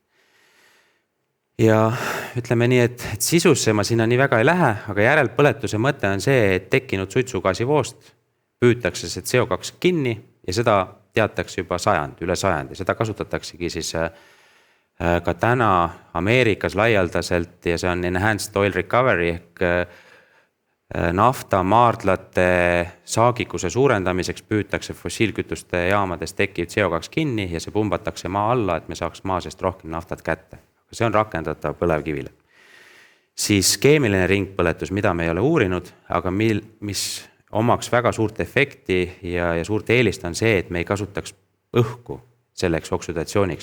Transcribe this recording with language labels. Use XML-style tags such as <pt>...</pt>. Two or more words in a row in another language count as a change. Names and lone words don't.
<et>Ja ütleme nii, et sisusse ma sinna nii väga ei lähe, aga järelpõletuse mõte on see, et tekkinud suitsugaasivoost püütakse see CO2 kinni ja seda teatakse juba üle sajandi. Seda kasutataksegi siis ka täna Ameerikas laialdaselt ja see on</et> <en>enhanced oil recovery</en> <et>ehk naftamaardlate saagikuse suurendamiseks püütakse fossiilkütuste jaamades tekkiv CO2 kinni ja see pumbatakse maa alla, et me saaks maa seest rohkem naftat kätte. See on rakendatav põlevkivile. Siis keemiline ringpõletus, mida me ei ole uurinud, aga mis omaks väga suurt efekti ja suurt eelist on see, et me ei kasutaks õhku selleks oksüdatsiooniks.</et>